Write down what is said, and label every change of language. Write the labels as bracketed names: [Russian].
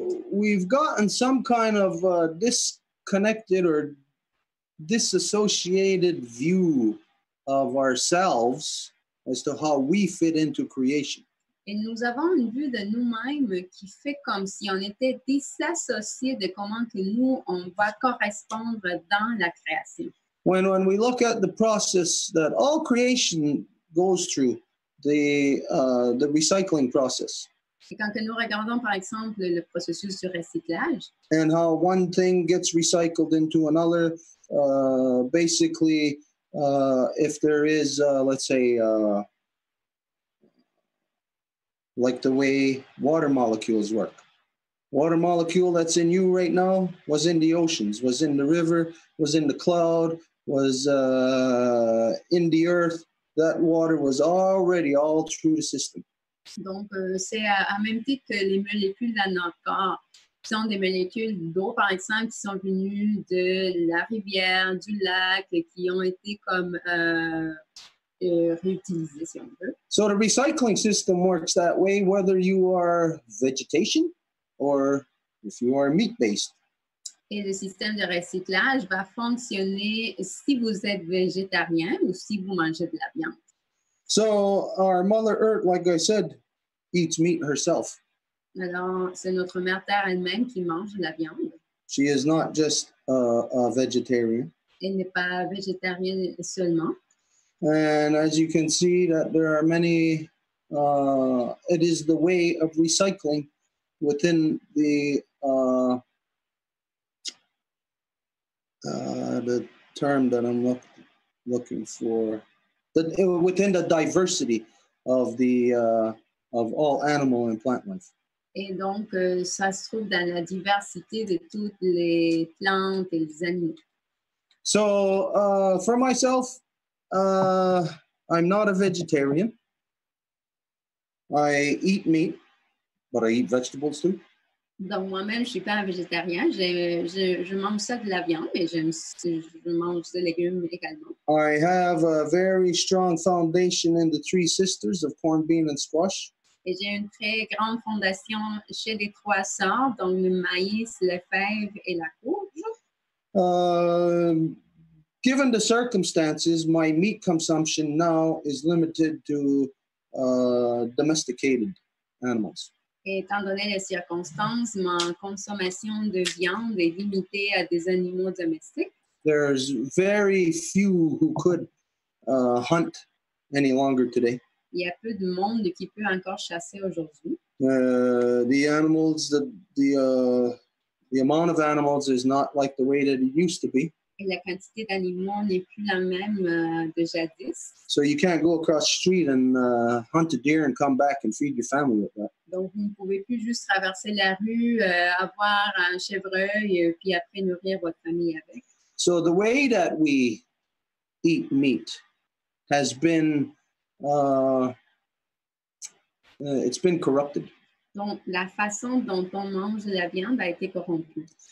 [English] We've gotten some kind of disconnected or disassociated view of ourselves as to how we fit into creation. [French] Et nous avons une vue de nous-mêmes qui fait comme si on était disassociés de comment que nous, on va correspondre dans la création. [English] When we look at the process that all creation goes through, the recycling process. [French] Et quand que nous regardons, par exemple, le processus du recyclage, [English] and how one thing gets recycled into another, basically, if there is, let's say, like the way water molecules work. Water molecule that's in you right now was in the oceans, was in the river, was in the cloud, was in the earth. That water was already all through the system. [French] Donc, c'est à même titre que les molécules dans notre corps, qui sont des molécules d'eau, par exemple, qui sont venues de la rivière, du lac, qui ont été comme réutilisées, si on veut. [English] So the recycling system works that way, whether you are vegetation or if you are meat-based. [French] Et le système de recyclage va fonctionner si vous êtes végétarien ou si vous mangez de la viande. [English] So our Mother Earth, like I said, eats meat herself. [French] Alors, c'est notre mère Terre elle-même qui mange de la viande. [English] She is not just a vegetarian. [French] Elle n'est pas végétarienne seulement. [English] And as you can see that there are many, it is the way of recycling within the term that I'm looking for. Within the diversity of the of all animal and plant life. [French] Et donc, ça se trouve dans la diversité de toutes les plantes et les animaux. [English] So, for myself, I'm not a vegetarian. I eat meat, but I eat vegetables too. [French] Donc, moi-même, je ne suis pas un végétarien. Je mange ça de la viande et je mange des légumes également. [English] I have a very strong foundation in the three sisters of corned bean and squash. [French] Et j'ai une très grande fondation chez les trois sœurs, donc le maïs, le fève et la courge. [English] Given the circumstances, my meat consumption now is limited to domesticated animals. [French] Et étant donné les circonstances, ma consommation de viande est limitée à des animaux domestiques. [English] There's very few who could hunt any longer today. [French] Il y a peu de monde qui peut encore chasser aujourd'hui. [English] The animals, the amount of animals is not like the way that it used to be. [French] Et la quantité d'animaux n'est plus la même de jadis. [English] So you can't go across the street and hunt a deer and come back and feed your family with that. [French] Donc, vous ne pouvez plus juste traverser la rue, avoir un chevreuil, puis après nourrir votre famille avec. [English] So the way that we eat meat has been, it's been corrupted. [French] Donc, la façon dont on mange la viande a été corrompue.